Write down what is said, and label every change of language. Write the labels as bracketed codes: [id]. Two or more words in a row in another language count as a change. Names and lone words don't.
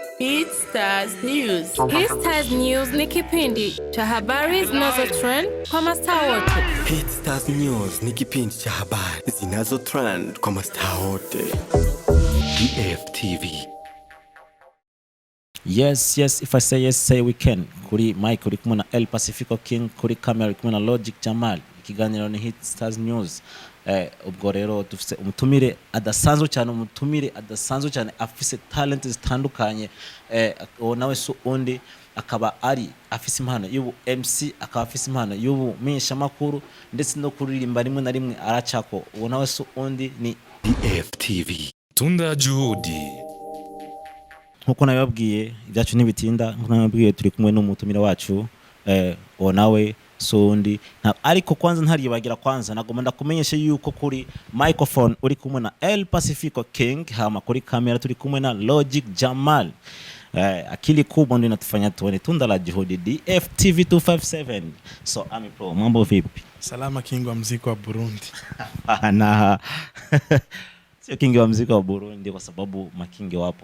[sw] Stars News. Stars News ni kipindi cha habari zinazotrend kwa mastaa wote. Stars News ni kipindi cha habari zinazotrend kwa mastaa wote. DFTV. [en] Yes, if I say yes, say we can. [rn] Kuri Mike, kuri kumwe na El Pacifico King, kuri camera kumwe na Logic Jamal. Ikiganiro ni Hit Stars News. Ubwo rero dufite umutumire adasanzwe cyane afise talent zitandukanye. Nawe so undi akaba ari afise impano y'ubu MC, akaba afise impano y'ubu menyesha makuru ndetse no kuririmba rimwe na rimwe aracako. Nawe so undi ni DFTV. [sw] Tunda juhudi. [rn] Nkuko nabibabwiye ibyacu nibitinda, nkuko nabibabwiye turi kumwe n'umutumire wacu nawe sondi ariko kwanza ntaribagira kwanza nagomba ndakumenyesha yuko kuri microphone uri kumwe na El Pacifico King, hama kuri kamera turi kumwe na Logic Jamal. [sw] Akili kubwa ndio inatufanya tuone tunda la juhudi. DFTV 257. So Ami Pro, mambo vipi? Salama King wa muziki wa Burundi. Na sio King wa muziki wa Burundi kwa sababu makingi wapo.